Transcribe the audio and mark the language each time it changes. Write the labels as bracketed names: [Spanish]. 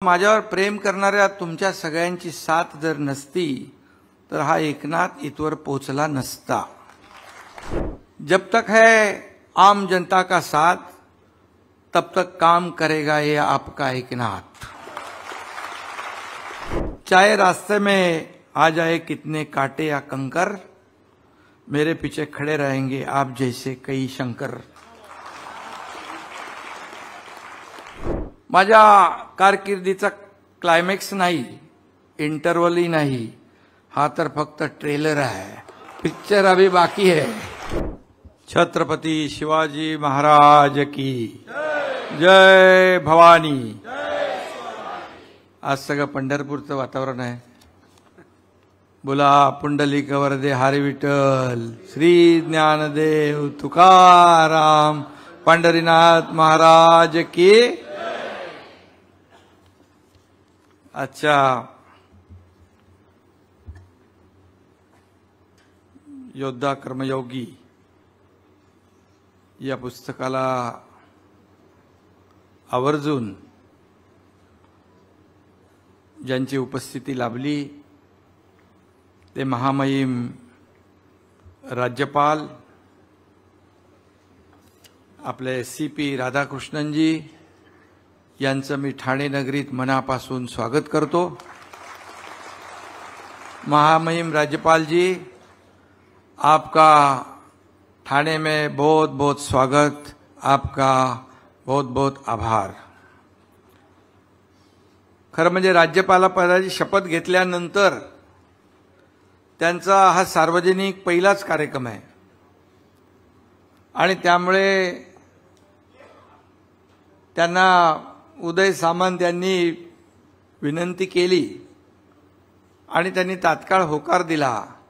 [Marathi] माझ्यावर प्रेम करणाऱ्या तुमच्या सगळ्यांची साथ जर नसती तर हा एकनाथ इथवर पोहोचला नसता। [Hindi] जब तक है आम जनता का साथ तब तक काम करेगा ये आपका एकनाथ। चाहे रास्ते में आ जाए कितने कांटे या कंकर, मेरे पीछे खड़े रहेंगे आप जैसे कई शंकर। [Marathi] माझ्या कारकिर्दीचा क्लायमॅक्स नाही, इंटरवल ही नाही, हा तर फक्त ट्रेलर [Hindi] है, पिक्चर अभी बाकी है। [Marathi] छत्रपती शिवाजी महाराज की जय भवानी। आज सगळं पंढरपूरचं वातावरण आहे। बोला पुंडलिक वरदे हरी विठ्ठल, श्री ज्ञानदेव तुकाराम पंढरीनाथ महाराज की। अच्छा, योद्धा कर्मयोगी या पुस्तकाला आवर्जून ज्यांची उपस्थिती लाभली ते महामहिम राज्यपाल आपले CP राधाकृष्णनजी यांचं मी ठाणे नगरीत मनापासून स्वागत करतो। [Hindi] महामहिम राज्यपाल जी, आपका ठाणे में बहुत बहुत स्वागत, आपका बहुत बहुत आभार। [Marathi] खरं म्हणजे राज्यपालपदाची शपथ घेतल्यानंतर त्यांचा हा सार्वजनिक पहिलाच कार्यक्रम आहे आणि त्यामुळे त्यांना उदय सामंत यांनी विनंती केली आणि त्यांनी तात्काळ होकार दिला।